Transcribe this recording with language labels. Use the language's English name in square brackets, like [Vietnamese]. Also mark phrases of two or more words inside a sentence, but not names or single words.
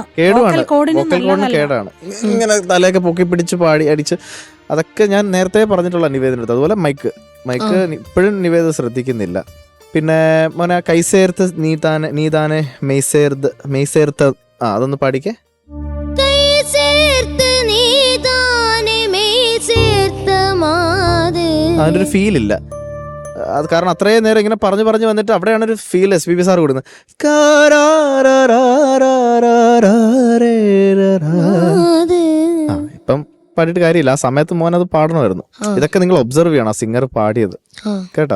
[Malayalam] വോക്കൽ കോഡിന് കേടാണ്. ഇങ്ങനെ തലയൊക്കെ പൊക്കി പിടിച്ച് പാടി അടിച്ച് അതൊക്കെ ഞാൻ നേരത്തെ പറഞ്ഞിട്ടുള്ള നിവേദനടുത്ത്. അതുപോലെ മൈക്ക് ഇപ്പോഴും നിവേദന ശ്രദ്ധിക്കുന്നില്ല. പിന്നെ മോനെ [Tamil] கைசேர்த்து நீதானே மெய்சேர்த்து [Malayalam] അതൊന്ന് പാടിക്കേ. [Tamil] கை சேர்த்து நீதானே மெய் சேர்த்த மாது [Malayalam] അതിൻ്റെ ഒരു ഫീൽ ഇല്ല. അത് കാരണം അത്രയും നേരം ഇങ്ങനെ പറഞ്ഞു വന്നിട്ട് അവിടെയാണ് ഒരു ഫീൽ SPB സാർ കൊടുക്കുന്നത്. ഇപ്പം പാടിയിട്ട് കാര്യമില്ല, ആ സമയത്ത് മോൻ അത് പാടണമായിരുന്നു. ഇതൊക്കെ നിങ്ങൾ ഒബ്സർവ് ചെയ്യണം, ആ സിംഗർ പാടിയത് കേട്ടോ.